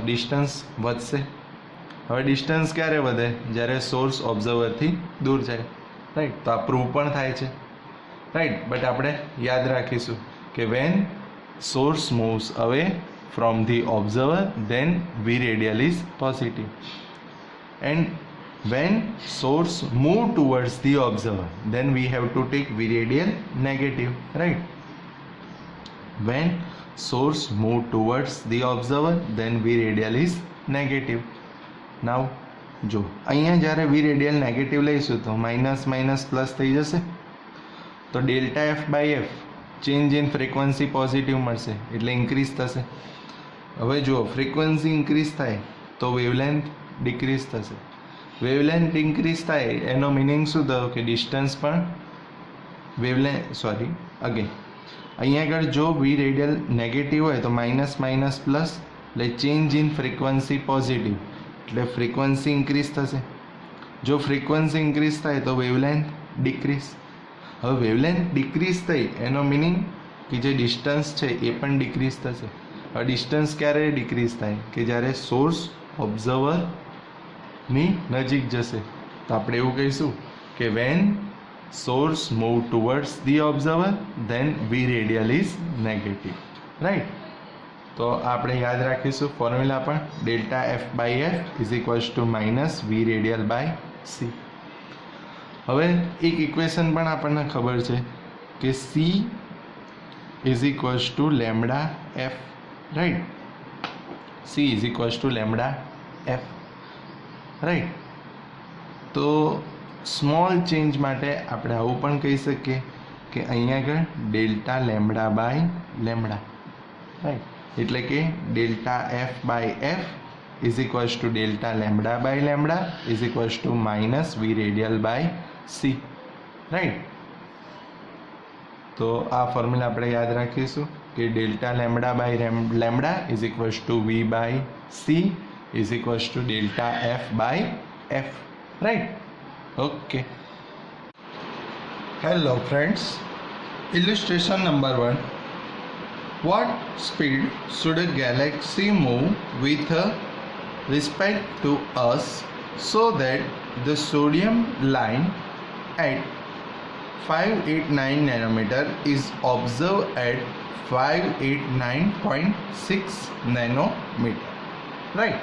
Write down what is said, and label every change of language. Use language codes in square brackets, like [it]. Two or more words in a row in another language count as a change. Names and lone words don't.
[gu] ડિસ્ટન્સ વધશે. હવે ડિસ્ટન્સ ક્યારે વધે? જ્યારે સોર્સ ઓબ્ઝર્વરથી દૂર જાય, રાઈટ? તો આ પ્રૂવ પણ થાય છે, રાઈટ? બટ આપણે યાદ રાખીશું કે [en] when source moves away from the observer, then V radial is positive, and when source move towards the observer, then we have to take V radial negative, right? When source move towards the observer, then V radial is negative. [gu] Now જો અહીંયા જ્યારે [en] V radial negative [gu] લઈશું તો [en] minus minus plus [gu] થઈ જશે, તો [en] delta f by f change in frequency positive [gu] મળશે એટલે ઇન્ક્રીઝ થશે. હવે જુઓ [en] frequency increase [gu] થાય तो [en] wavelength decrease [gu] थशे। [en] wavelength increase [gu] થાય એનો મીનિંગ શું થયો કે ડિસ્ટન્સ પણ અગેન અહીં આગળ જો [en] V radial negative [gu] હોય તો [en] minus minus plus [gu] એટલે [en] change in frequency positive [gu] એટલે [en] frequency increase [gu] थशे। [en] जो frequency increase [gu] થાય તો [en] wavelength decrease. [gu] हवे [en] wavelength decrease [gu] થઈ એનો મીનિંગ કે જે ડિસ્ટન્સ છે એ પણ ડિક્રીઝ થશે। હવે ડિસ્ટન્સ ક્યારે ડિક્રીઝ થાય કે જ્યારે સોર્સ ઓબ્ઝર્વર ની નજીક જશે તો આપણે એવું કહીશું કે [en] when source move towards the observer then v radial is negative, right? [gu] તો આપણે યાદ રાખીશું ફોર્મ્યુલા પણ [en] delta f by f is equals to minus V radial by c. [gu] હવે એક ઇક્વેશન પણ આપણને ખબર છે કે [en] c is equals to lambda f, right? c is equals to lambda f, right? [gu] તો [en] small change [gu] માટે આપણે આવું પણ કહી શકીએ કે અહીં આગળ [en] delta lambda by lambda, right? [gu] એટલે કે [en] delta f by f is equals to delta lambda by lambda is equals to minus V radial by c, right? [gu] તો આ ફોર્મ્યુલા આપણે યાદ રાખીશું કે [en] delta lambda by lambda is equals to V by c is equals to delta f by f, right? Okay. Hello friends. Illustration number 1. What speed should a galaxy move with respect to us so that the sodium line at 589 nanometer is observed at 589.6 nanometer, right?